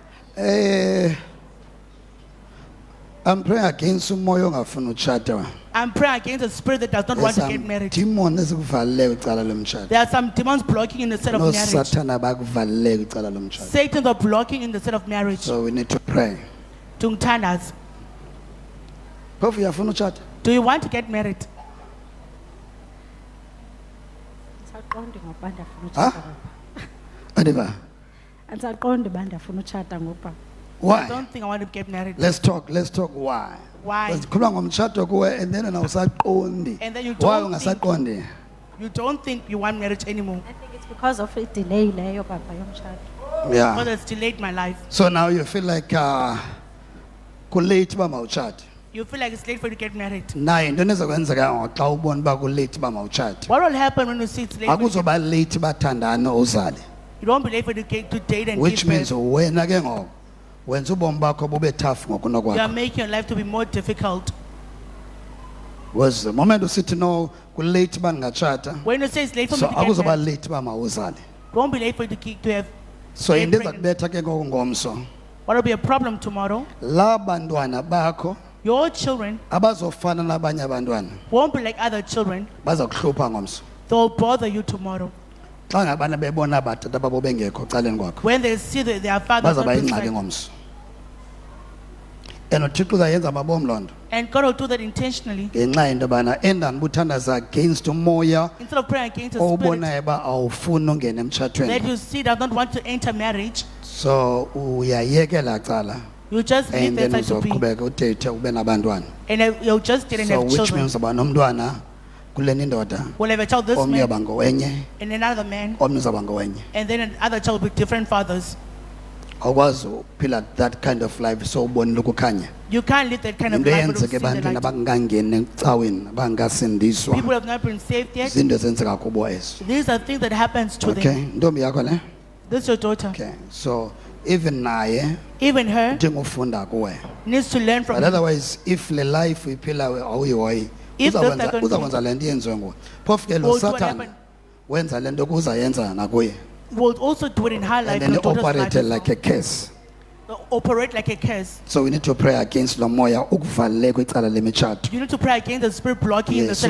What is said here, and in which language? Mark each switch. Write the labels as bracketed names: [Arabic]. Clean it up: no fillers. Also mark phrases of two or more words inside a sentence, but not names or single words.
[English] I'm praying against [Xhosa] umoya ongafuni utshata. [English] I'm praying against a spirit that does not want to get married. [Xhosa] Demon ezikuvalele kwicala lomtshato. [English] There are some demons blocking in the set of marriage. [Xhosa] Sathana bakuvalele kwicala lomtshato. [English] Satan are blocking in the set of marriage. So we need to pray. Tungtandas. [Xhosa] Phofu uyafuna utshata? [English] Do you want to get married? [Xhosa] Angisaqondi ngoba ndiyafuna Ha? utshata ngoba. Andiva. Angisaqondi uba ndiyafuna utshata ngoba. [English] I Why? don't think I want to get married. Let's talk why. Why? [Xhosa] Because kukhuluma ngomtshato kuwe [English] and then [Xhosa] awusaqondi. [English] And then you Why don't [Xhosa] ungasaqondi? [English] You don't think you want marriage anymore. I think it's because of a delay [Xhosa] leyo papa yomtshato. [English] Because Yeah. it's delayed my life. So now you feel like [Xhosa] kulate uba mawutshate. [English] You feel like it's late for you to get married. [Xhosa] Naye into enezokwenzeka xa ubona uba kulate uba mawutshate. [English] What will happen when you see it's late? For you, [Xhosa] Akuzoba late bathandana uzale. [English] you don't be late for you to date and Which give means birth. [Xhosa] wena ke ngoku wenza ubomi bakho bube tough [English] You are [Xhosa] ngokunokwakho. [English] making your life to be more difficult. Was the moment [Xhosa] usithi no kulate uba ndingatshata. [English] When you say it's late for So me to get [Xhosa] akuzoba [English] married, [Xhosa] late uba mawuzale. [English] don't be late for you to have. So Get into pregnant. [Xhosa] ezakubetha ke ngoku ngomso. [English] What will be a problem tomorrow? [Xhosa] La bantwana bakho [English] Your children [Xhosa] abazofana nabanye abantwana [English] won't be like other children. [Xhosa] baza kuhlupha ngomso. [English] They'll bother you tomorrow. [Xhosa] Xa ngabana bebona abatata babo bengekho caleni kwakho [English] When they see that their fathers [Xhosa] bazaba [English] not [Xhosa] yingxaki [English] present. [Xhosa] ngomso. And uThixo uzayenza mabom loo nto [English] And God will do that intentionally. [Xhosa] ngenxa yento yobana endani buthandaza against umoya [English] Instead of praying against a spirit [Xhosa] obonayo uba awufuni ungena [English] that [Xhosa] emtshatweni. [English] you see does not want to enter marriage, [Xhosa] So uyayekela cala [English] you just leave and that then side to be. [Xhosa] uzoqhubeka uthethe ube nabantwana. [English] And you'll just didn't So have which children. [Xhosa] means uba nomntwana kule indoda [English] We'll have a child this [Xhosa] omnye [English] man [Xhosa] uba ngowenye [English] and another man, [Xhosa] omnye uzawuba ngowenye. [English] and then another child with different fathers. [Xhosa] Awukwazi uphila [English] that kind of life [Xhosa] so ubonile ukukhanya. [English] You can't live that kind of [Xhosa] Into [English] life when you [Xhosa] eyenzeke [English] see the [Xhosa] ebantwini [English] light. [Xhosa] abangangeni ecaweni abangakasindiswa. [English] People have not been saved yet. [Xhosa] Izinto ezenzeka kubo ezo. [English] These are things that happens to them. [Xhosa] Okay, ntombi yakho le? [English] This is your daughter. Okay. So even naye Even her [Xhosa] udinga ufunda kuwe. [English] needs to learn from But you. otherwise if [Xhosa] le life uyiphila awuyihoyi [English] If those [Xhosa] uzakwenza [English] are going to- [Xhosa] uzakwenza le nto yenziwe nguwe. Phofu ke lo [English] Well, what Satan happened? [Xhosa] wenza le nto kuzayenza nakuye. [English] Will also do it in her life. And then your daughter's life operate as like well. a curse. Operate like a curse. So we need to pray against [Xhosa] lo moya ukuvalele kwicala lemitshato. [English] You need to pray against the spirit blocking in the Yes, set of